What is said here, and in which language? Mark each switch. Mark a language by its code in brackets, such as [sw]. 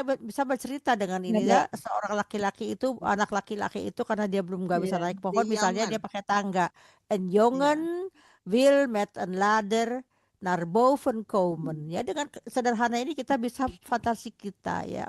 [id] Bisa bercerita dengan ini ya. Seorang laki-laki itu, anak laki-laki itu karena dia belum nggak bisa naik pohon, misalnya dia pakai tangga. [nl] Een jongen wil met een ladder naar boven komen. [id] Ya, dengan sederhana ini kita bisa fantasi kita ya.